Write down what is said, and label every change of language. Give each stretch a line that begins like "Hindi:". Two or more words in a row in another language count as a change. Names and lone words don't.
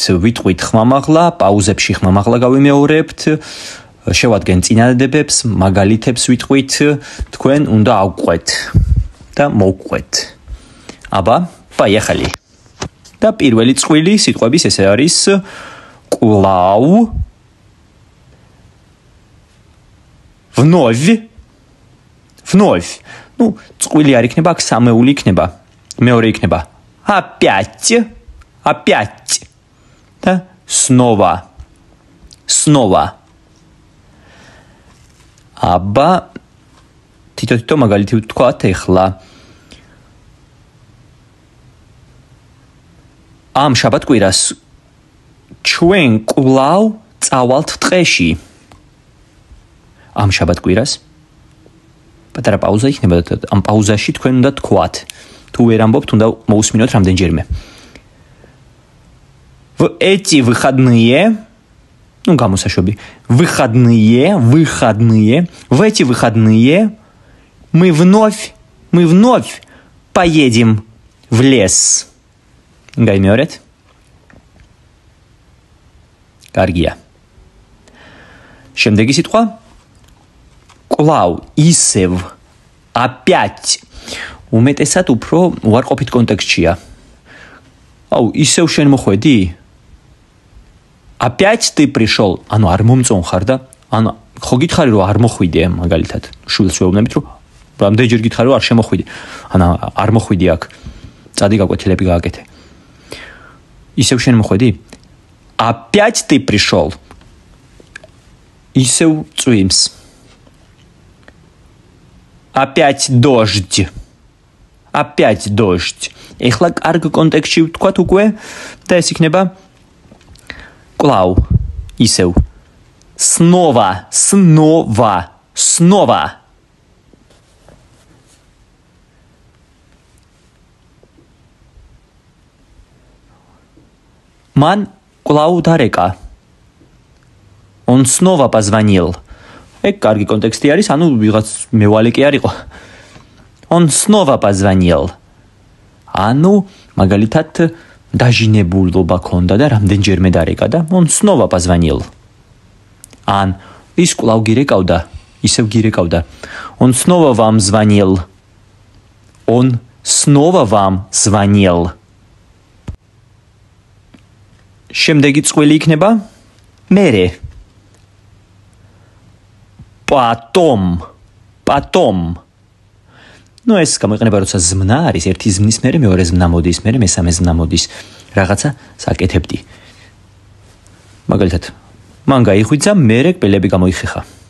Georgian: ვიტყვით ხმამაღლა, პაუზებში ხმამაღლა გავიმეორებთ, შევადგენთ წინადადებებს, მაგალითებს ვიტყვით, თქვენ უნდა ავყვეთ და მოვყვეთ. აბა, поехали. და პირველი წყვილი სიტყვების ესე არის კვლავ,
Russian: вновь. Ну,
Georgian: წყვილი არ იქნება, აქ სამეული იქნება. მეორე იქნება опять. და снова. აბა, თითო მაგალითი ვთქვათ ახლა. ამ შაბათ-კვირას ჩვენ კვლავ წავალთ ტყეში. ამ შაბათ-კვირას პატარა პაუზა იქნება და ამ პაუზაში თქვენ უნდა თქვათ. თუ ვერ ამბობთ, უნდა მოусმინოთ რამდენჯერმე.
Russian: В эти выходные, ну, გამოსაშვები, выходные, в эти выходные мы вновь поедем в лес.
Georgian: გაიმეორეთ? კარგია. შემდეგი სიტყვა კვლავ, ისევ, опять. უმეტესად უფრო უარყოფით კონტექსტშია. აუ, ისევ შენ მოხვედი?
Russian: Опять ты пришел?
Georgian: ანუ არ მომწონხარ და ანუ ხო გითხარი რომ არ მოხვიდე მაგალითად. შულს ვეუბნებით რომ რამდენჯერ გითხარი რომ არ შემოხვიდე. ანუ არ მოხვიდე აქ. წადი გაკვეთილები გააკეთე. ისევ შენ მოხვედი?
Russian: Опять ты пришел?
Georgian: ისევ წვიმს.
Russian: Опять дождь.
Georgian: ეხლა კარგ კონტექსტში ვთქვათ უკვე და ეს იქნება კვლავ, ისევ. снова. მან კვლავ დარეკა.
Russian: Он снова позвонил.
Georgian: ეგ კარგი კონტექსტი არის, ანუ ვიღაც მევალე კი არ იყო.
Russian: Он снова позвонил.
Georgian: ანუ მაგალითად დაჟინებულობა ქონდა და რამდენჯერმე დარეკა და
Russian: он снова позвонил.
Georgian: ან ის კვლავ გირეკავდა, ისევ გირეკავდა.
Russian: Он снова вам звонил.
Georgian: შემდეგი წყვილი იქნება მერე.
Russian: Потом. Ну,
Georgian: ეს გამოიყენება, როცა ზმნა არის, ერთი ზმნის მერე მეორე ზმნა მოდის, მერე მესამე ზმნა მოდის. რაღაცა საკეთებდი. მაგალითად, მან გაიხვიძა, მერე კბილები გამოიხეხა.